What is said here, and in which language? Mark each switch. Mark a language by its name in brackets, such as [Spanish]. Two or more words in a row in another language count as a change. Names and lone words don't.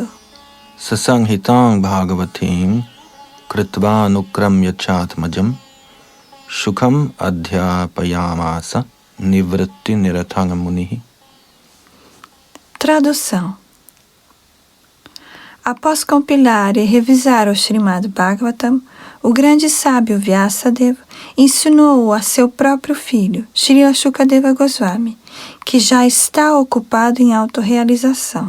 [Sanskrit] Sasanghitam bhagavatim kritva nukramya chatmajam shukham adhyapayamasa nivritti nirathang munihi. [Portuguese] Tradução. Após compilar e revisar o Srimad Bhagavatam, o grande sábio Vyasadeva ensinou-o a seu próprio filho, Srila Shukadeva Goswami, que já está ocupado em autorrealização.